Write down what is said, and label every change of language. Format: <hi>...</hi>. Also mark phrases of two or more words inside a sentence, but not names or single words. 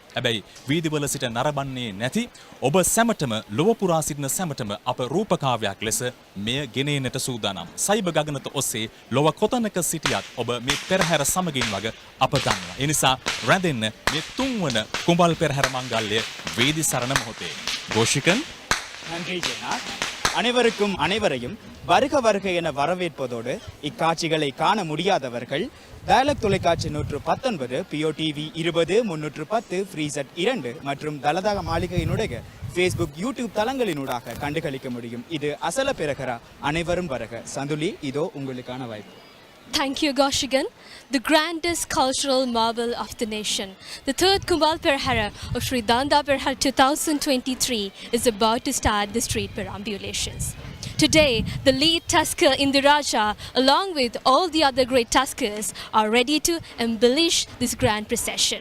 <si>හැබැයි වීදිවල සිට නරඹන්නේ නැති ඔබ සැමටම, ලොව පුරා සිටින සැමටම අප රූපකාව්‍යයක් ලෙස මෙය ගෙනෙන්නට සූදානම්. සයිබ ගගනත ඔස්සේ ලොව කොතනක සිටියත් ඔබ මේ පෙරහැර සමගින් වග අප දන්නවා. ඒ නිසා රැඳෙන්න මේ 3 වන කුඹල් පෙරහැර මංගල්‍ය වීදි සරණ මොහොතේ.</si> <ta>கோஷிகன் நன்றி ஜெயநாத். அனைவரையும் வருக வருக என வரவேற்பதோடு இக்காட்சிகளை காண முடியாதவர்கள் டயலாக் தொலைக்காட்சி 119, POTV 20, 310, ஃப்ரீசட் 2 மற்றும் தலதா மாளிகையினுடைய Facebook, YouTube தளங்களினூடாக கண்டுகளிக்க முடியும். இது அசல பெரஹரா. அனைவரும் வருக. சந்துலி, இதோ உங்களுக்கான வாய்ப்பு.</ta> <en>Thank you, Goshigan. The grandest cultural marvel of the nation, the third Kumbal Procession of Sri Dalada Perahera 2023 is about to start the street perambulations. Today, the lead tusker Indiraja, along with all the other great tuskers, are ready to embellish this grand procession.</en>